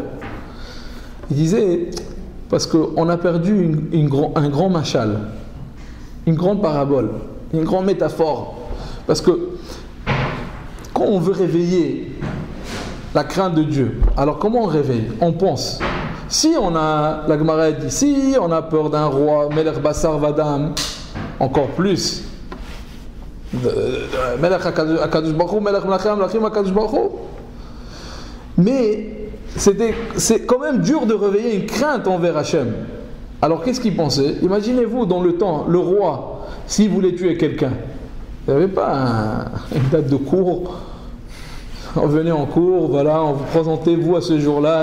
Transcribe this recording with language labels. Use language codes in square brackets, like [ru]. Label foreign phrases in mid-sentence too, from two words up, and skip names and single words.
[fr] Ils disaient parce qu'on a perdu un grand machal, une grande parabole, une grande métaphore. Parce que quand on veut réveiller la crainte de Dieu, alors comment on réveille? On pense. Si on a, la Gemara dit, si on a peur d'un roi, [he] מלך בשר ודם, [fr] encore plus. [he] מלך הקדוש ברוך הוא, מלך מלכים הקדוש ברוך הוא. [fr] Mais c'est quand même dur de réveiller une crainte envers Hachem. Alors qu'est-ce qu'il pensait? Imaginez-vous dans le temps, le roi, s'il voulait tuer quelqu'un, il n'y avait pas une date de cours. On venait en cours, voilà, on vous présentez vous à ce jour-là.